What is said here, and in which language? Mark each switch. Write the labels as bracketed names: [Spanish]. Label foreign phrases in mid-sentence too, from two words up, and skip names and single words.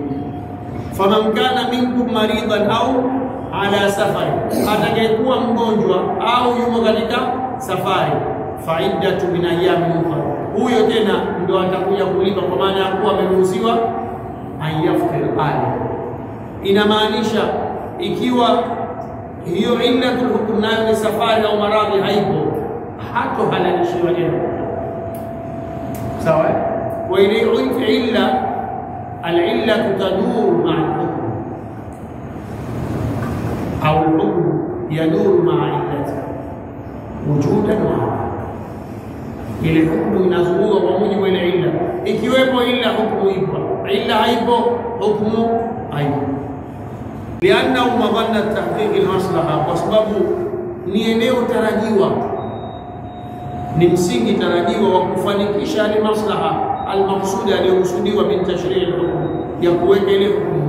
[Arabic] فمن كان منكم مريضا أو على سفر, [Swahili] atakayekuwa mgonjwa au yumo katika safari, [Arabic] فعدة من أيام أخر, [Swahili] huyo tena ndio atakuja kulipa, kwa maana ya kuwa ameruhusiwa ayaftir ali. Inamaanisha ikiwa hiyo [Arabic] علة الحكم [Swahili] nayo ni safari au maradhi haipo, hato halalishiwa tena. [Arabic] Sawa? Wa ile illa العلة تدور مع الحكم أو الحكم يدور مع العلة وجودا وعدما. [Swahili] Ile hukumu inazunguka kwa mujibu wa ile illa. Ikiwepo illa, hukumu ipo. Illa haipo, hukumu haipo. [Arabic] لأنه مظنة تحقيق المصلحة, [Swahili] kwa sababu ni eneo tarajiwa, ni msingi tarajiwa wa kufanikisha ile [Arabic] المصلحة المقصودة [Swahili] aliyokusudiwa [Arabic] من تشريع الحكم, [Swahili] ya kuweka ile hukumu.